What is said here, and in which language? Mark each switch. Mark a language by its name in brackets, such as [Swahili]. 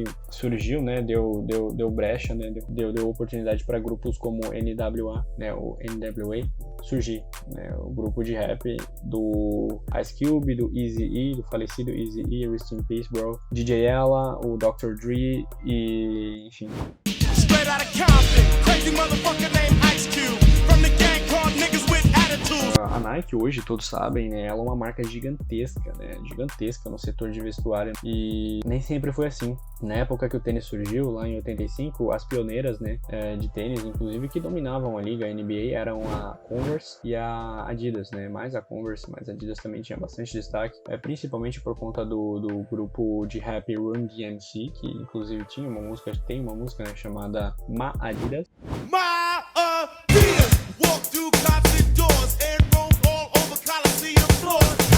[Portuguese] surgiu, né, deu brecha, né, deu oportunidade para grupos como NWA, né, o NWA surgir, né, o grupo de rap do Ice Cube, do Eazy-E, do falecido Eazy-E, [English] Rest in Peace, bro, [Portuguese] DJ Ella, o Dr. Dre e enfim. [English] Straight out of Compton, crazy motherfucker named Ice Cube, from the gang called niggas with attitude. [Portuguese] A Nike hoje, todos sabem, né, ela é uma marca gigantesca, né, gigantesca no setor de vestuário, e nem sempre foi assim. Na época que o tênis surgiu, lá em 85, as pioneiras, né, de tênis, inclusive, que dominavam a liga, a NBA, eram a Converse e a Adidas, né, mais a Converse, mas a Adidas também tinha bastante destaque, principalmente por conta do grupo de rap Run DMC, que inclusive tem uma música, né, chamada Ma Adidas. [English] Ma Adidas, walk through concert doors and roam all over Coliseum floors.